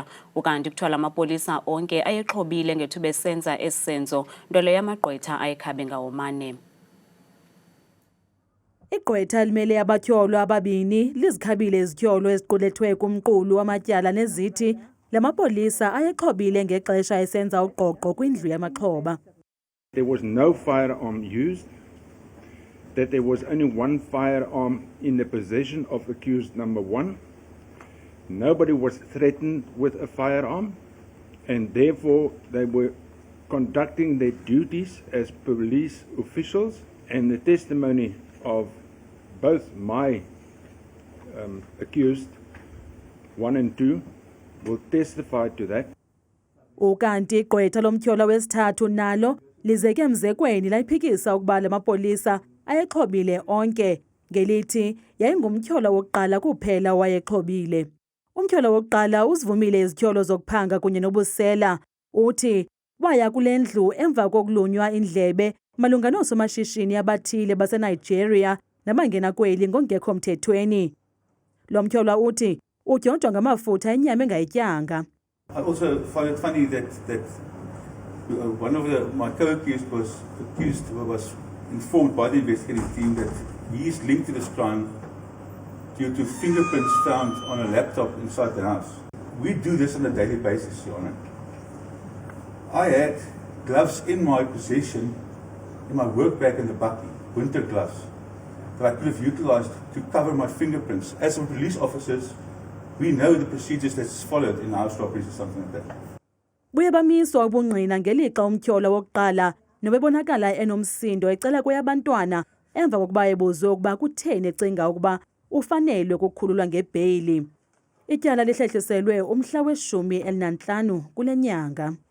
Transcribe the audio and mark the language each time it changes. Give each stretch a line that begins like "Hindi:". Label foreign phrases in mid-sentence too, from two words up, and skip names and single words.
Xhosa: Ukanti kuthiwa amapolisa onke ayexhobile ngethuba esenza esi senzo, nto leyo amagqwetha ayekhabe ngawomane. Igqwetha limele abatyholwa ababini lizikhabile izityholo eziqulethwe kumqulu wamatyala nezithi lamapolisa ayexhobile ngexesha esenza ugqogqo kwindlu yamaxhoba.
English: There was no firearm used, that there was only one firearm in the possession of accused number 1. Nobody was threatened with a firearm, and therefore they were conducting their duties as police officials, and the testimony of both my accused 1 and 2 will testify to that.
Xhosa: Ukanti igqwetha lomtyholwa wesithathu nalo lizeke mzekweni layiphikisa ukuba lamapolisa ayexhobile onke ngelithi yayingumtyholwa wokuqala kuphela wayexhobile. Umtyholwa wokuqala uzivumile izityholo zokuphanga kunye nobusela. Uthi waya kule ndlu emva kokulunywa indlebe malunga noosomashishini abathile baseNigeria nabangena kweli ngongekho mthethweni. Lo mtyholwa uthi udyonjwa ngamafutha enyama engayityanga.
English: I also find it funny that one of my co-accused was informed by the investigating team that he is linked to this crime due to fingerprints found on a laptop inside the house. We do this on a daily basis, Your Honor. I had gloves in my possession in my work bag in the bakkie, winter gloves, that I could have utilized to cover my fingerprints. As police officers, we know the procedures that's followed in house robberies or something like that.
Xhosa: Buyabamiswa ubungqina ngelixa umtyholwa wokuqala nobebonakala enomsindo ecela kweyabantwana emva kokuba ebuzwe ukuba kutheni ecinga ukuba ufanelwe ukukhululwa ngebheyili. Ityala lihlehliselwe umhla we-15 kule nyanga.